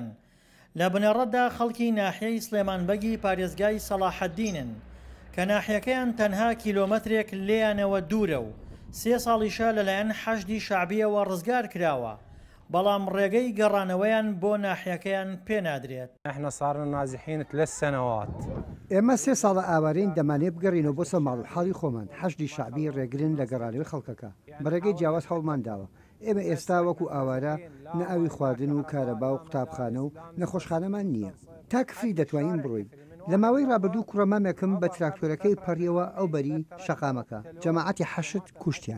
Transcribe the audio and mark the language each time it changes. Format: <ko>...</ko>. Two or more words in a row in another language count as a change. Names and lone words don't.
<ckb>لە بنەڕەتدا خەڵکی ناحیەی سلێمانبەگی پارێزگای سەلاحەددینن کە ناحیەکەیان تەنها کیلۆمەترێک لێیانەوە دوورە و 3 ساڵیشە لەلایەن حەشتی شعبیەوە ڕزگار کراوە بەڵام ڕێگەی گەڕانەوەیان بۆ ناحیەکەیان پێنادرێت.</ckb> <ar>احنا صارنا نازحين 3 سنوات.</ar> <ckb>ئێمە 3 ساڵە ئاوارەین دەمانێت بگەڕینەوە بۆ سەر ماڵ و حاڵی خۆمان. حەشتی شعبی ڕێگرن لە گەڕانەوەی خەڵکەکە بەڕێگەی جیاواز هەوڵمان داوە ئێمە ئێستا وەکو ئاوارە نە ئاوی خواردن و کارەبا و قوتابخانە و نەخۆشخانەمان نییە تا کفری دەتوانین بڕۆین لە ماوەی ڕابردوو کوڕەمامێکم بە تراکتۆرەکەی پەڕیەوە ئەو بەری شەقامەکە جەماعەتی حەشت کوشتیان</ckb>